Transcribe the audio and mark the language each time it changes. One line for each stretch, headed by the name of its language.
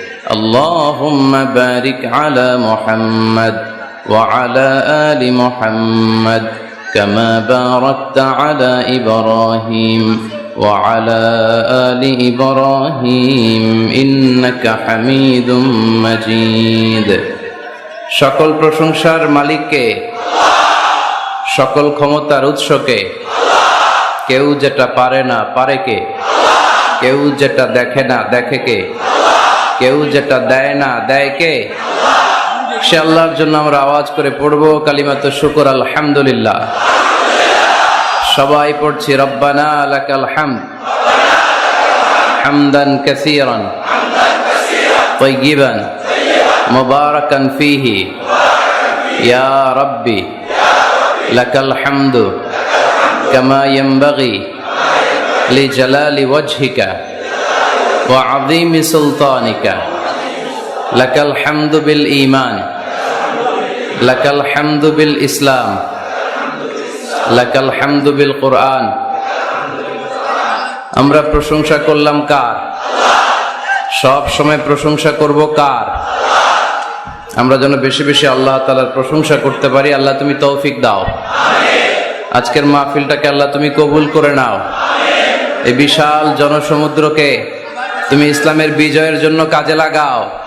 Arabic: اللهم بارك على محمد وعلى آل محمد كما باركت على إبراهيم وعلى آل إبراهيم إنك حميد مجيد.
Bangla: সকল প্রশংসার মালিককে, সকল ক্ষমতার উৎসকে। কেউ যেটা পারে না পারে কে? কেউ যেটা দেখে না দেখে কে? কেউ যেটা দেয় না দেয় কে? সে আল্লাহর জন্য আমরা আওয়াজ করে পড়ব কালিমাত শুকর আলহামদুলিল্লাহ। সবাই পড়ছি
Arabic: রব্বানা লাকাল হামদ হামদান কাসীরান তাইয়িবান মুবারাকান ফীহি ইয়া রাব্বি লাকাল হামদু كما ينبغي لجلال وجهك وعظيم سلطانك لك الحمد بالإيمان لك الحمد بالإسلام لك الحمد بالقرآن
Bangla: আমরা প্রশংসা করলাম কার? সব সময় প্রশংসা করব কার? আমরা যেন বেশি বেশি আল্লাহ তাআলার প্রশংসা করতে পারি। আল্লাহ তুমি তৌফিক দাও। আজকের মাহফিলটাকে আল্লাহ তুমি কবুল করে নাও। এই বিশাল জনসমুদ্রকে তুমি ইসলামের বিজয়ের জন্য কাজে লাগাও।